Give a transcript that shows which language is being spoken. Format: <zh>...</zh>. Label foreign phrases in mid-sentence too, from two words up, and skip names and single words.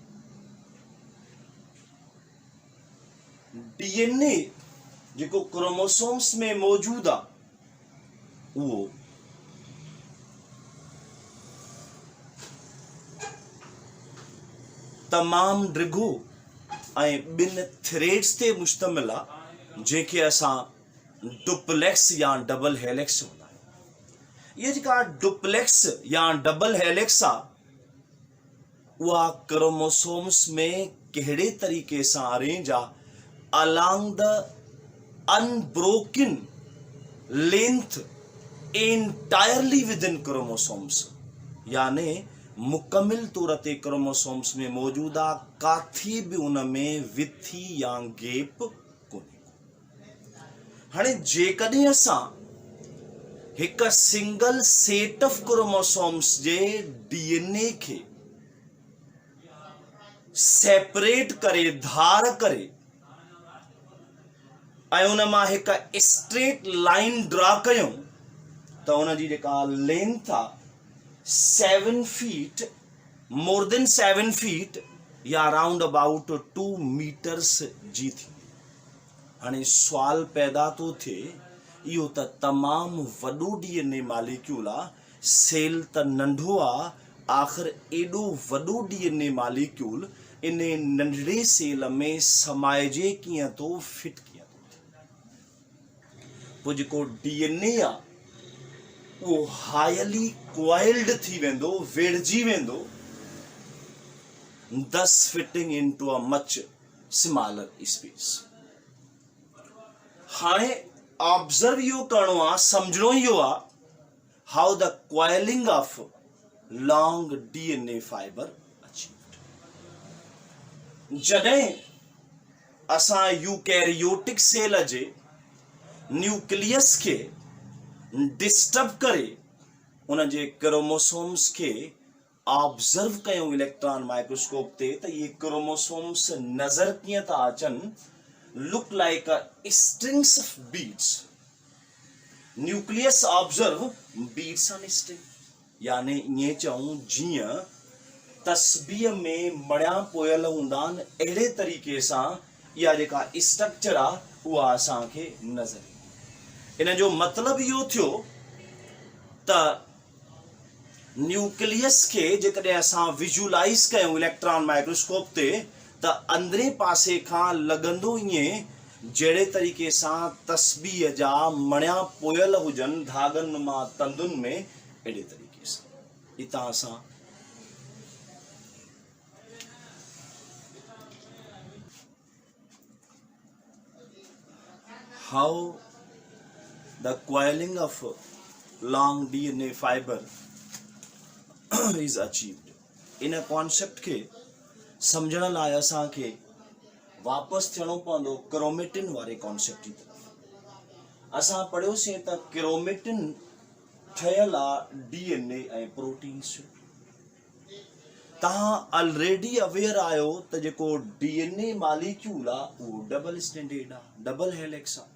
<sd>डीएनए जेको क्रोमोसोम्स में मौजूद आहे उहो तमामु डिघो ऐं ॿिनि थ्रेड्स ते मुश्तमिल आहे, जंहिंखे असां डुप्लेक्स या</sd> <en>double helix</en> <sd>चवंदा आहियूं। इहा जेका डुप्लेक्स या</sd> <en>double helix</en> <sd>आहे उहा क्रोमोसोम्स में कहिड़े तरीक़े सां अरेंज आहे</sd> <en>along the unbroken length entirely within chromosomes,</en> <sd>यानी मुकमिल तौर ते क्रोमोसोम्स में मौजूदा काथी भी उनमें विथी या गैप कोन्हे। हाणे जेकॾहिं असां हिक</sd> <en>single set of chromosomes</en> <sd>जे डीएनए खे सेपरेट करे धार करे ऐं उन मां हिक</sd> <en>straight line draw</en> <sd>कयूं त उन जी जेका लेंथ आहे 7 फीट,</sd> <en>more than 7 feet</en> <sd>या</sd> <en>around about 2 meters</en> <sd>जी थी। हाणे सुवाल पैदा तो थिए इहो त तमामु वॾो</sd> <en>DNA molecule</en> <sd>आहे, सेल त नंढो आहे, आख़िर एॾो वॾो</sd> <en>DNA molecule</en> <sd>इन नंढड़े सेल में समाइजे कीअं थो, फिट कीअं थो थिए। पोइ जेको डीएनए आहे वो</sd> <en>highly coiled</en> <sd>थी वेंदो, वेड़जी वेंदो,</sd> <en>thus fitting into a much smaller space।</en> <sd>हाणे ऑब्जर्व यो करणो आ, समझणो यो आ</sd> <en>how the coiling of long DNA fiber achieved।</en> <sd>जॾहिं असां</sd> <en>eukaryotic cell</en> <sd>जे न्यूक्लियस के डिस्टर्ब करे उन जे क्रोमोसोम्स के ऑब्जर्व कयूं</sd> <en>electron microscope</en> <sd>ते त ये क्रोमोसोम्स नजर कीअं था अचनि,</sd> <en>look like a strings of beads. nucleus observe beads on string,</en> <sd>यानी ईअं चऊं जीअं तस्बीह में मणिया पोयल हूंदा आहिनि, अहिड़े तरीक़े सां इहा जेका स्ट्रक्चर आहे उहा असांखे नज़र। इन जो मतलब इहो थियो त न्यूक्लियस के जेकॾहिं असां विजुअलाइज कयूं</sd> <en>electron microscope</en> <sd>ते त अंदरे पासे खां लॻंदो ईअं जहिड़े तरीक़े सां तस्बीह जा मणिया पोयल हुजनि धागनि मां तंदुनि में, अहिड़े तरीक़े सां हितां असां</sd> <en>how the coiling of long DNA fiber is achieved।</en> <sd>इन कॉन्सेप्ट के समझण लाइ असांखे वापसि थियणो पवंदो क्रोमेटिन वारे कॉन्सेप्ट जी तरफ़। असां पढ़ियोसीं त क्रोमेटिन ठहियल आहे डीएनए ऐं प्रोटीन्स जो। तव्हां</sd> <en>already aware</en> <sd>आहियो त जेको</sd> <en>DNA molecule</en> <sd>आहे उहो</sd> <en>double standard</en> <sd>आहे,</sd> <en>double helix</en> <sd>आहे।</sd>